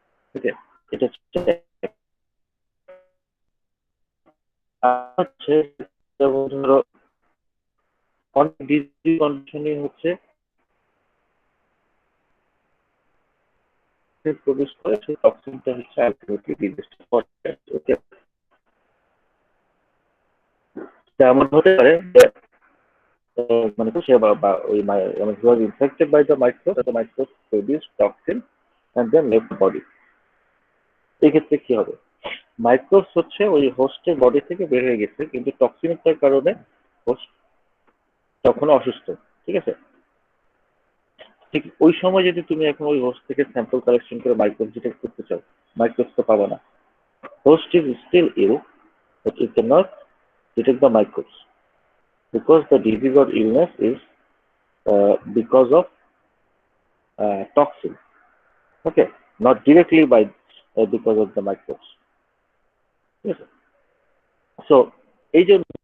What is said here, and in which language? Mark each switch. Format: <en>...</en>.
<bn>ঠিক আছে, এটা হচ্ছে হচ্ছে যেমন ধরো অনেক ডিজিজ কন্ডিশনে হচ্ছে প্রডিউস করে, সেই টক্সিনটা হচ্ছে আলটিমেটলি ডিজিজটা করে। ওকে, তেমন হতে পারে যে মানে সে বা ওই</bn> <en>he was infected by the microbe, the microbe produced toxin and then left body।</en> <bn>এক্ষেত্রে কি হবে, মাইক্রোবস হচ্ছে ওই হোস্টের বডি থেকে বের হয়ে গেছে, কিন্তু টক্সিনটার কারণে হোস্ট তখন অসুস্থ। ঠিক আছে, ঠিক ওই সময় যদি তুমি এখন ওই হোস্ট থেকে স্যাম্পল কালেকশন করে মাইক্রোবস ডিটেক্ট করতে চাও, মাইক্রোবস তো পাবা না।</bn> <en>Host is still ill, but it cannot detect the microbes because the disease or illness is because of toxin। Okay, not directly by because of the microbes।</en> <bn>ঠিক আছে, so এই যে</bn>